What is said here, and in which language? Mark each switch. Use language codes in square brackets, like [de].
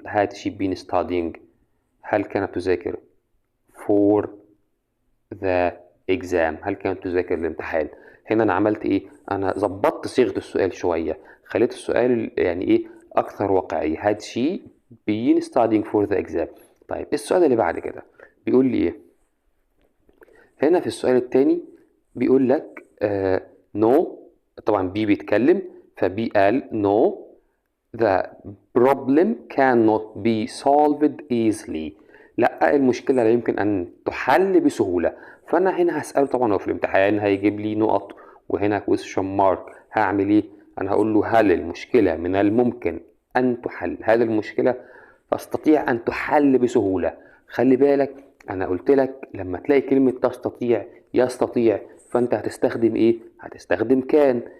[en] had she been studying؟ [ar] هل كانت تذاكر [en] for the exam؟ [ar] هل كانت تذاكر الامتحان؟ هنا انا عملت ايه؟ انا ظبطت صيغة السؤال شوية، خليت السؤال يعني ايه اكثر واقعية. [en] had she been studying for the exam؟ [ar] طيب السؤال اللي بعد كده بيقول لي ايه؟ هنا في السؤال التاني بيقول لك no. طبعا بي بيتكلم، فبي قال [en] no the problem cannot be solved easily. [ar] لا المشكلة لا يمكن أن تحل بسهولة. فأنا هنا هسأله، طبعا هو في الامتحان هيجيب لي نقط وهنا question mark. هعمل إيه؟ أنا هقول له هل المشكلة من الممكن أن تحل؟ هل المشكلة تستطيع أن تحل بسهولة؟ خلي بالك أنا قلت لك لما تلاقي كلمة تستطيع يستطيع فأنت هتستخدم إيه؟ هتستخدم كان.